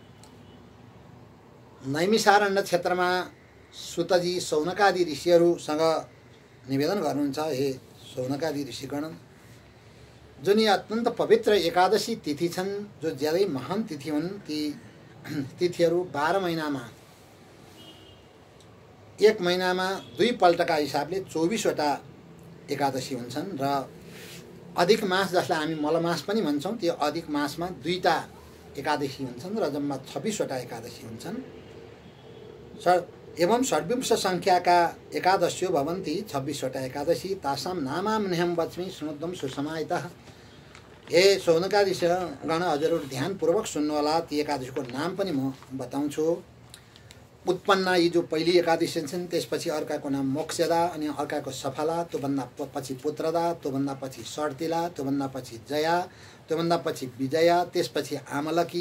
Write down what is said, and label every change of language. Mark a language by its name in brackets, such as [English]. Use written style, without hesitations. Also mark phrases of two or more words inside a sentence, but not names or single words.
[Nepali] नैमिषारण्य क्षेत्रमा सुतजी शौनकादि ऋषिहरूसँग निवेदन गर्नुहुन्छ, हे शौनकादि ऋषिगण, जुन यी अत्यन्त पवित्र एकादशी तिथि छन्, जो ज्यादै महान तिथि हुन्, ती तिथिहरू 12 महिनामा एक महिनामा 2 पल्टका हिसाबले 24 वटा एकादशी हुन्छन् र अधिक मास जसलाई हामी मलमास पनि भन्छौं, त्यो अधिक मासमा 2टा एकादशी हुन्छन् र जम्मा 26 वटा एकादशी हुन्छन्। [Sanskrit] एवं षड्विंश संख्याका एकादश्यो भवन्ति [Nepali] 26 वटा एकादशी [Sanskrit] तासाम नामाम्नेहं वच्मि शृणुध्वं सुसमाहितः। [Nepali] हे शौनकादिगण, हजुरहरू ध्यानपूर्वक सुन्नुहोला, ती एकादशीको नाम पनि म बताउँछु। उत्पन्ना यी जो पहिली एकादशी छन्, त्यसपछि अर्काको नाम मोक्षदा, अनि अर्काको सफला, त्योभन्दा पछि पुत्रदा, त्योभन्दा पछि सर्तिला, त्योभन्दा पछि जया, त्योभन्दा पछि विजया, त्यसपछि आमलकी,